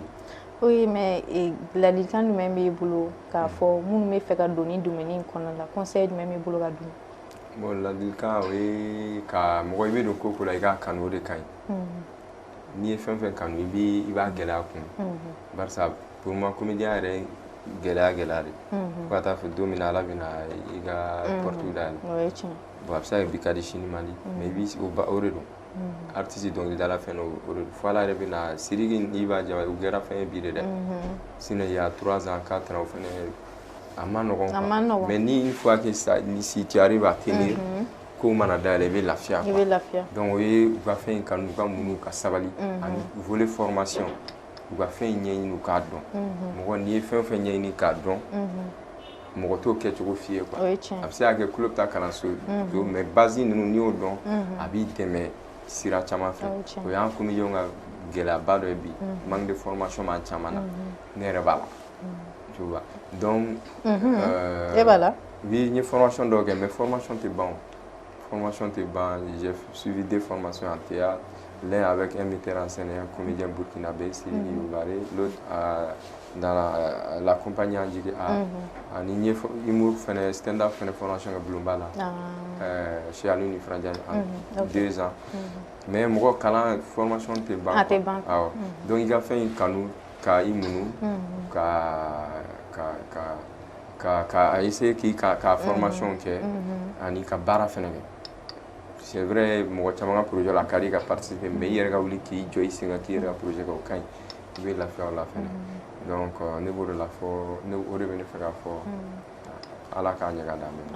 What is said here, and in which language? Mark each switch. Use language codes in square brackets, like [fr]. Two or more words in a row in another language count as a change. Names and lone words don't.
[bm] oui mais ladilikan jumɛn b'i bolo k'a fɔ minnu bɛ fɛ ka don nin domaine in kɔnɔna la conseil jumɛn b'i bolo ka d'u ma bon ladilikan o ye ka mɔgɔ i bɛ don ko la i k'a kanu o de ka ɲi n'i ye fɛn fɛn kanu i b'a gɛlɛya kun barisa [fr] pour moi [bm] comédien yɛrɛ gɛlɛya de fo ka taa fɔ don min na Ala bɛna i ka porte dayɛlɛ o ye tiɲɛ bon a bɛ se ka kɛ bi ka di sini man di mais i b'i o de don artiste dɔnkilidala fɛn o de fo ala yɛrɛ bɛ na Sidiki n'i b'a jaba o kɛra fɛn ye bi de [fr] dɛ sinon il y a 3 ans 4 ans [bm] o fɛnɛ a ma nɔgɔn [fr] mais ni une fois que ça ni si tu arrives à tenir [bm] ko mana dayɛlɛ i bɛ lafiya [fr] quoi donc [bm] o ye u ka fɛn in kanu u ka muɲu ka sabali ani [fr] volet formation [bm] u ka fɛn in ɲɛɲini u k'a dɔn mɔgɔ n'i ye fɛn o fɛn ɲɛɲini k'a dɔn mɔgɔ t'o kɛcogo f'i ye quoi a bɛ se ka kɛ tulo bɛ taa kalanso mais base ninnu n'i y'o dɔn a b'i dɛmɛ sira caman fɛ o y'an comédiens ka gɛlɛyaba dɔ ye bi [fr] manque de formation [bm] b'an caman na ne yɛrɛ b'a la [fr] tu vois donc [bm] e b'a la [fr] oui [bm] n ye formation dɔw kɛ mais formation tɛ ban [fr] j'ai suivi 2 formations en théâtre l'un avec un metteur en scène et un comédien burkinabé Sidiki Ougaré l'autre dans la compagnie Andjige [bm] ani n ye humour fɛnɛ stand-up fɛnɛ formation kɛ Bulonba la [fr] chez Alioune Frandiane en 2 ans [bm] mais mɔgɔ kalan formation tɛ ban awɔ donc i ka fɛn in kanu ka i muɲu ka essayer k'i ka formation kɛ ani ka baara fɛnɛ kɛ [fr] c'est vrai [bm] mɔgɔ caman ka projet la ka di ka participer mais i yɛrɛ ka wuli k'i jɔ i sen kan k'i yɛrɛ ka projet kɛ o ka ɲi i bɛ lafiya o la fɛnɛ donc ne b'o de la fɔ o de bɛ ne fɛ ka fɔ ala k'a ɲɛ ka d'an bɛɛ